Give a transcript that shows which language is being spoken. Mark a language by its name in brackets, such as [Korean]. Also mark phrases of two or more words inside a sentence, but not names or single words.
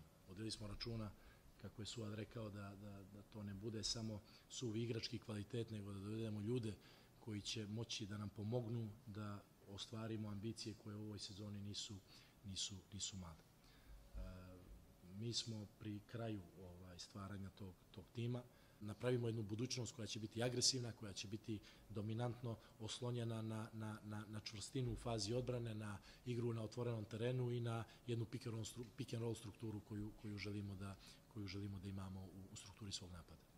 [Serbian] Vodili smo računa, kako je Suad rekao, da to ne bude samo suvi igrački kvalitet, nego da dovedemo ljude koji će moći da nam pomognu da ostvarimo ambicije koje u ovoj sezoni nisu male. Mi smo pri kraju stvaranja tog tima. Napravimo jednu budućnost koja će biti agresivna, koja će biti dominantno oslonjena na čvrstinu u fazi odbrane, na igru na otvorenom terenu i na jednu [English] pick and roll [Serbian] strukturu koju želimo da imamo u strukturi svog napada.